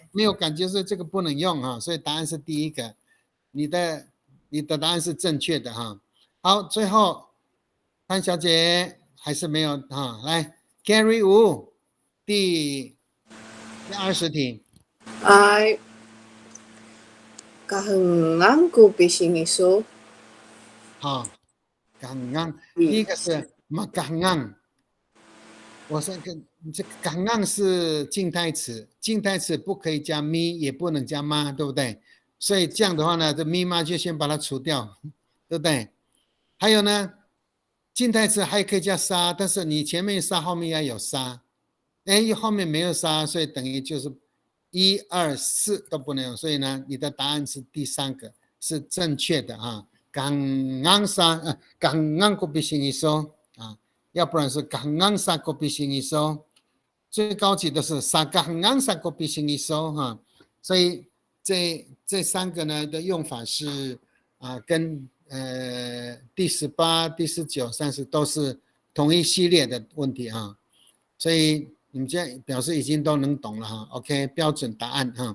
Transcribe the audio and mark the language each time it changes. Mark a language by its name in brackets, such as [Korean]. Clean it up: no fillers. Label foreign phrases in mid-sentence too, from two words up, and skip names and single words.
[Chinese] 没有感觉，所以这个不能用哈。所以答案是第1个，你的答案是正确的哈。好，最后潘小姐还是没有哈，来 Gary Wu 第20题。 [Amis] 哎。Kahangang ko bising iso。 [Chinese] 好，kahangang，第1个是 makahangang。我说这个kahangang是静态词，静态词不可以加咪，也不能加妈，对不对？所以这样的话呢，这咪妈就先把它除掉，对不对？还有呢，静态词还可以加沙，但是你前面沙，后面要有沙。哎，后面没有沙，所以等于就是1、2、4都不能用，所以呢，你的答案是第3个是正确的啊。 [Amis] kahangang ko bising iso [Chinese] 啊，要不然是 [Amis] kahangang sa ko bising iso， [Chinese] 最高级的是 [Amis] sa kahangang sa ko bising iso [Chinese] 哈。所以这3个呢的用法是啊，跟第18、第19、30都是同一系列的问题啊，所以。你们这样表示已经都能懂了哈 ，OK， 标准答案哈。